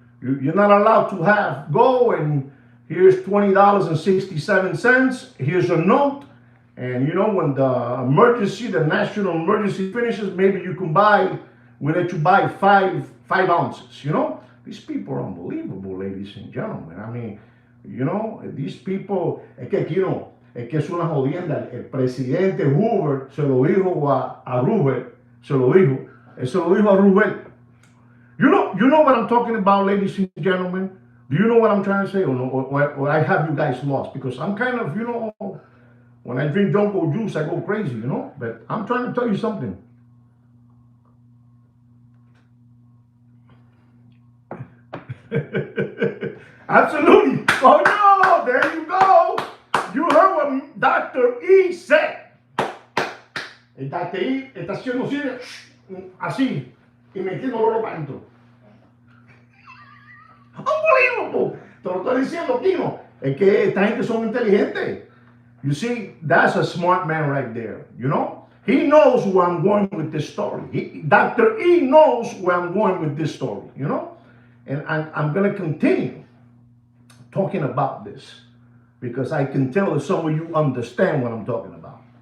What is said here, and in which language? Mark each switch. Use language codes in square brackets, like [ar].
[en] You're not allowed to have gold, and here's $20.67. Here's a note. And, you know, when the national emergency finishes, maybe you can we let you buy five ounces, you know. These people are unbelievable, ladies and gentlemen. I mean, you know, these people, [es] es que es una jodienda. El presidente Hoover se lo dijo a Rubel. Se lo dijo a Rubel. [en] You know what I'm talking about, ladies and gentlemen? Do you know what I'm trying to say? Or I have you guys lost? Because I'm kind of, you know, when I drink Jonko juice, I go crazy, you know? But I'm trying to tell you something. Absolutely. Oh, no, there you go. You heard what Dr. E said. [es] El Dr. E está haciendo así y metiéndolo para adentro. [en] Unbelievable. [es] Te lo estoy diciendo, Tino. Es que esta gente son inteligentes. [en] You see, that's a smart man right there, you know? He knows where I'm going with this story. Dr. E knows where I'm going with this story, you know? And I'm going to continue talking about this because I can tell that some of you understand what I'm talking about.